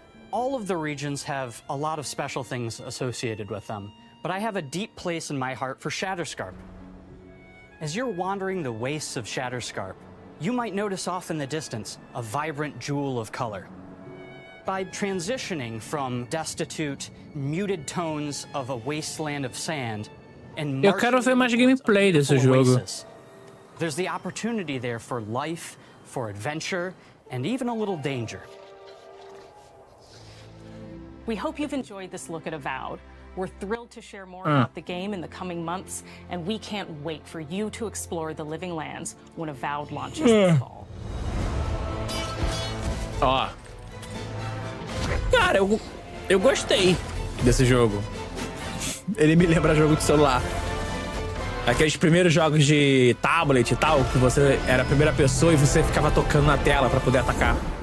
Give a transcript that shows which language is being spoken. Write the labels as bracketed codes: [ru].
[en] All of the regions have a lot of special things associated with them, but I have a deep place in my heart for Shatterscarp. As you're wandering the wastes of Shatterscarp, you might notice off in the distance a vibrant jewel of color. By transitioning from destitute, muted tones of a wasteland of sand and [pt] Eu quero ver mais gameplay desse jogo. [en] there's the opportunity there for life, for adventure, and even a little danger. We hope you've enjoyed this look at Avowed. We're thrilled to share more about the game in the coming months, and we can't wait for you to explore the Living Lands when Avowed launches this fall. Ó. [pt] Cara, eu gostei desse jogo. Ele me lembra jogo de celular. Aqueles primeiros jogos de tablet e tal, que você era a primeira pessoa e você ficava tocando na tela pra poder atacar.